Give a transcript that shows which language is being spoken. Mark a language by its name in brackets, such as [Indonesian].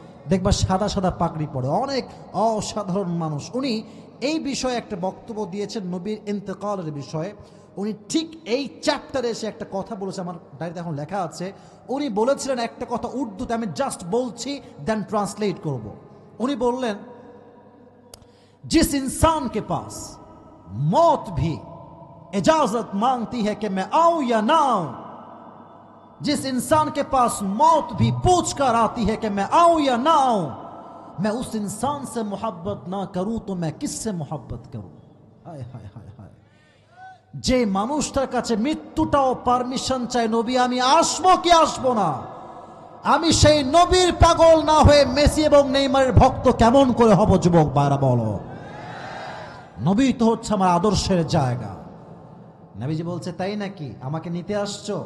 [Bangla] দেখবা সাদা সাদা পাগড়ি পরে, অনেক অসাধারণ মানুষ। উনি এই বিষয়ে একটা বক্তব্য দিয়েছেন, নবীর ইন্তেকালের বিষয়ে। উনি ঠিক এই চ্যাপ্টারে এসে একটা কথা বলেছে, আমার ডায়েরিতে এখন লেখা আছে। উনি বলেছিলেন একটা কথা উর্দুতে, আমি জাস্ট বলছি, দেন ট্রান্সলেট করব। উনি বললেন, [Hindi] जिस इंसान के पास मौत भी इजाजत मांगती है कि मैं आऊं या ना आऊं। जिस इंसान के पास मौत भी पूछ कर आती है कि मैं आऊं या ना आऊं, मैं उस इंसान से मोहब्बत ना करूं तो मैं किससे मोहब्बत करूं? हाय हाय हाय हाय। [Bangla] যে মানুষটার কাছে মৃত্যুটাও পারমিশন চাই, নবী আমি আসবো কি আসবো না, আমি সেই নবীর পাগল না হয়ে মেসি এবং নেইমারের ভক্ত কেমন করে হব? যুবক ভাইরা বলো। নবী তো হচ্ছে আমার আদর্শের জায়গা। নবীজি বলছে তাই নাকি, আমাকে নিতে আসছো?